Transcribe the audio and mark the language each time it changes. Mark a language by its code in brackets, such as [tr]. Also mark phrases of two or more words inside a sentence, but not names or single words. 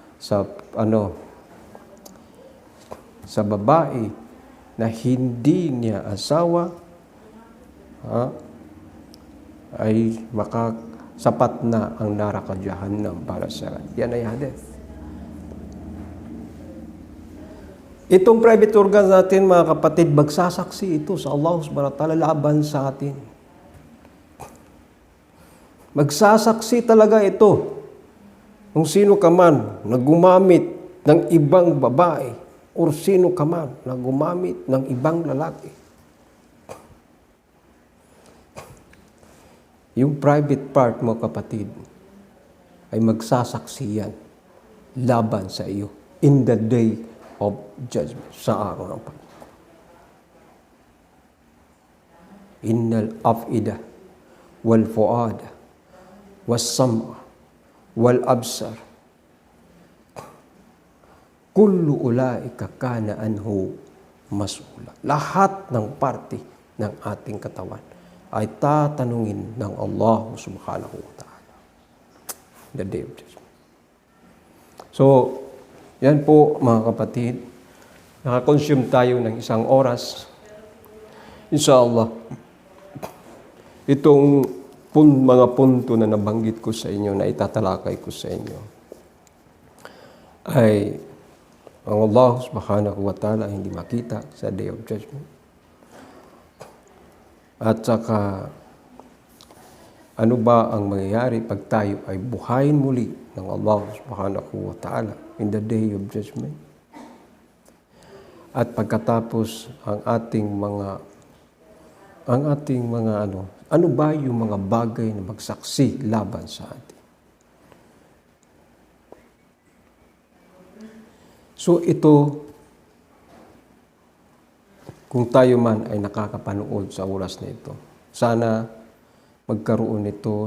[tl] babae na hindi niya asawa, ay sapat na ang narakadyahanam para sa yan ay hadith. Itong [en] private organs [tl] natin, mga kapatid, magsasaksi ito sa [ar] الله سبحانه وتعالى [tl] laban sa atin. Magsasaksi talaga ito. Kung sino ka man na gumamit ng ibang babae o sino ka man na gumamit ng ibang lalaki. Yung [en] private part [tl] mo, kapatid, ay magsasaksi yan laban sa iyo [en] in the day of judgment, [tl] sa araw ng paghukom. [ar] إن الأفئدة والفؤاد والسمع والأبصار كل أولئك كان عنه مسؤولا. [tl] Lahat ng parte ng ating katawan ay tatanungin ng [ar] الله سبحانه وتعالى [en] the day of judgment. [tl] So, yan po mga kapatid, nakakonsume tayo ng 1 oras. Inshallah, itong mga punto na nabanggit ko sa inyo, na itatalakay ko sa inyo, ay ang [ar] الله سبحانه وتعالى [tl] hindi makita sa [en] day of judgment. [tl] At saka, ano ba ang mangyayari pag tayo ay buhayin muli ng [ar] الله سبحانه وتعالى [en] in the day of judgment? [tl] At pagkatapos ang ating mga ano ba yung mga bagay na magsaksi laban sa atin? So ito, kung tayo man ay nakakapanood sa oras na ito, sana magkaroon ito